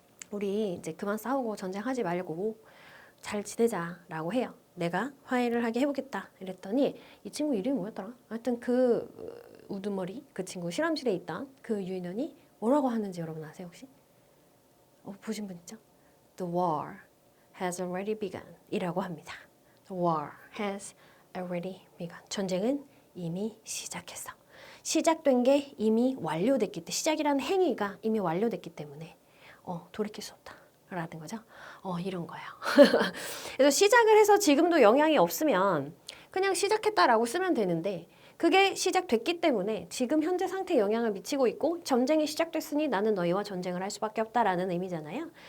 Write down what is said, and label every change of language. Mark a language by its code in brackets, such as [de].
[ko] 우리 이제 그만 싸우고 전쟁하지 말고 잘 지내자라고 해요. 내가 화해를 하게 해보겠다 이랬더니 이 친구 이름이 뭐였더라? 하여튼 그 우두머리 그 친구 실험실에 있던 그 유인원이 뭐라고 하는지 여러분 아세요 혹시? 보신 분 있죠? [en] The war has already begun [ko] 이라고 합니다. [en] The war has already begun. [ko] 전쟁은 이미 시작했어. 시작된 게 이미 완료됐기 때문에 시작이라는 행위가 이미 완료됐기 때문에 돌이킬 수 없다. 라는 거죠. 이런 거예요. 그래서 시작을 해서 지금도 영향이 없으면 그냥 시작했다라고 쓰면 되는데 그게 시작됐기 때문에 지금 현재 상태에 영향을 미치고 있고 전쟁이 시작됐으니 나는 너희와 전쟁을 할 수밖에 없다라는 의미잖아요.